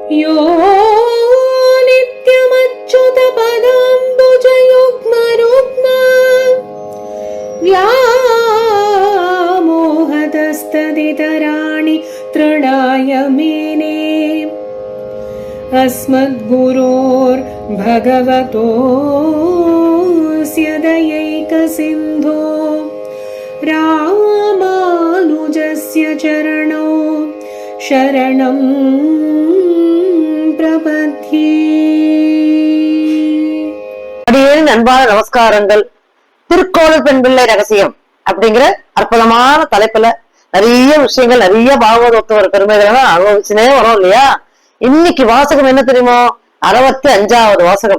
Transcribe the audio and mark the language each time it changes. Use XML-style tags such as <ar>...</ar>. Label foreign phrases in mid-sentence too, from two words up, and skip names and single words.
<sa>यो नित्यमच्युतपदाम्बुजयुग्मरुग्म व्यामोहतस्तदितराणि तृणाय मेने अस्मद्गुरोर्भगवतोऽस्य दयैकसिन्धो रामानुजस्य चरणौ शरणं प्रपद्ये.</sa> <ta>அன்பான நமஸ்காரங்கள். திருக்கோளூர் பெண் பிள்ளை ரகசியம் அப்படிங்கிற அற்புதமான தலைப்புல நிறைய விஷயங்கள், நிறைய பாகவதத்துவ பெருமைகள் அனுபவிச்சுனே வரும் இல்லையா? இன்னைக்கு வாசகம் என்ன தெரியுமோ? 65வது வாசகம்.</ta>